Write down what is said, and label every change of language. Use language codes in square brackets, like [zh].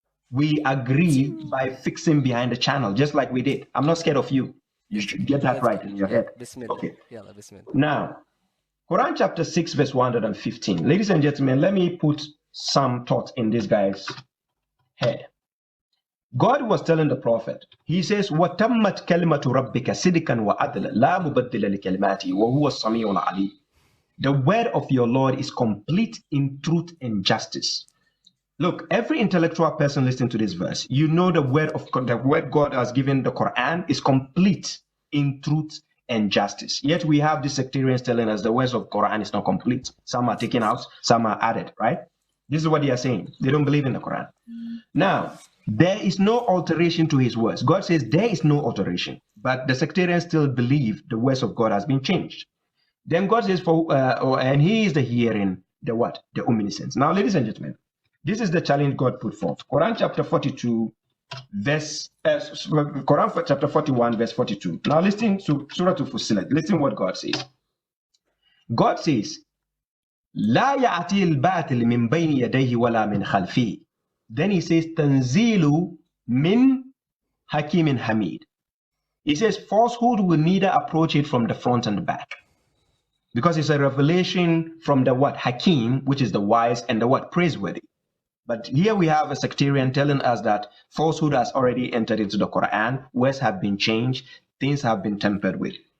[en] We agree by fixing behind the channel, just like we did. I'm not scared of you. You should get that right in your head. Bismillah. Okay. Bismillah. Now, Quran chapter 6, verse 115. Ladies and gentlemen, let me put some thought in this guy's head. God was telling the prophet, he says, [ar] وَتَمَّتْ كَلِمَةُ رَبِّكَ صِدْقًا وَعَدْلًا لَا مُبَدِّلَ لِكَلِمَاتِهِ وَهُوَ السَّمِيعُ الْعَلِيمُ. [en] The word of your Lord is complete in truth and justice. Look, every intellectual person listening to this verse, you know the word God has given the Quran is complete in truth and justice. Yet we have these sectarians telling us the words of Quran is not complete. Some are taken out, some are added, right? This is what they are saying. They don't believe in the Quran. Now, There is no alteration to his words. God says there is no alteration, but the sectarians still believe the words of God has been changed. Then God says, and he is the hearing, the what? The omniscience. Now, ladies and gentlemen, this is the challenge God put forth. Quran chapter 42, Quran chapter 41, verse 42. Now, listen to Surah Fussilat. Listen what God says. God says, [ar] لا يأتي الباطل من بين يديه ولا من خلفه. [en] Then he says, [ar] تنزيل من حكيم حميد. [en] He says, falsehood will neither approach it from the front and the back. Because it's a revelation from the what? Hakim, which is the wise, and the what? Praiseworthy. But here we have a sectarian telling us that falsehood has already entered into the Quran, words have been changed, things have been tampered with.